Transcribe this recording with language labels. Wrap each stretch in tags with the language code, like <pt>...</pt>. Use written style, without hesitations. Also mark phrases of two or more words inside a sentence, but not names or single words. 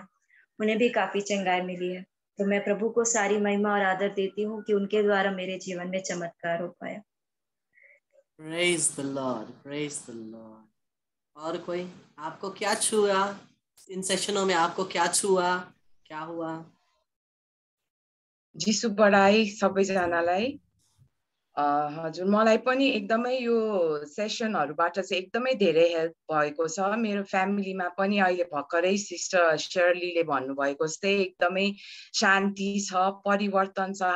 <hi>उन्हें भी काफी चंगाई मिली है। तो मैं प्रभु को सारी महिमा और आदर देती हूँ कि उनके द्वारा मेरे जीवन में चमत्कार हो पाया।</hi> <en>Praise the Lord, praise the Lord.</en> <hi>और कोई आपको क्या छुआ इन सेशनों में? आपको क्या छुआ, क्या हुआ?</hi> <ne>जिसु बढाई सबैजनालाई। हजुर, मलाई पनि एकदमै यो सेसनहरूबाट चाहिँ एकदमै धेरै हेल्प भएको छ। मेरो फ्यामिलीमा पनि अहिले भर्खरै सिस्टर शर्लीले भन्नुभएको जस्तै एकदमै शान्ति छ, परिवर्तन छ।</ne>